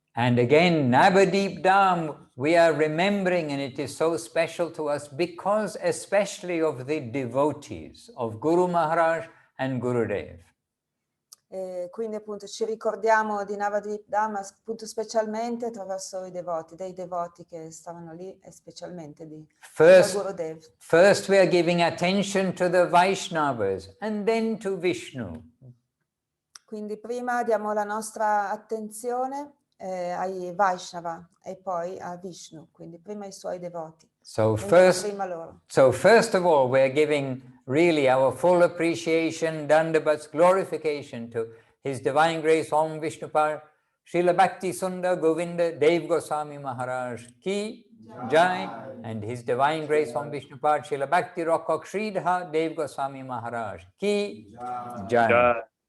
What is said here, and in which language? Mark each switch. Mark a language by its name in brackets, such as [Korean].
[English] And again, Navadwip Dham, we are remembering, and it is so special to us because especially of the devotees of Guru Maharaj and Gurudev. [Italian] E quindi appunto ci ricordiamo di Navadwip Dham appunto specialmente attraverso dei devoti che stavano lì e specialmente di Gurudev. [English] First we are giving attention to the Vaishnavas and then to Vishnu. [Italian] Quindi prima diamo la nostra attenzione ai Vaishnava e poi a Vishnu, quindi prima ai suoi devoti. [English] So first of all, we're giving really our full appreciation, dandavats, glorification to His Divine Grace Om Vishnupad, Srila Bhakti Sundar Govinda Dev Goswami Maharaj Ki Jai, and His Divine Grace Om Vishnupad, Srila Bhakti Rakshak Sridhar Dev Goswami Maharaj Ki Jai.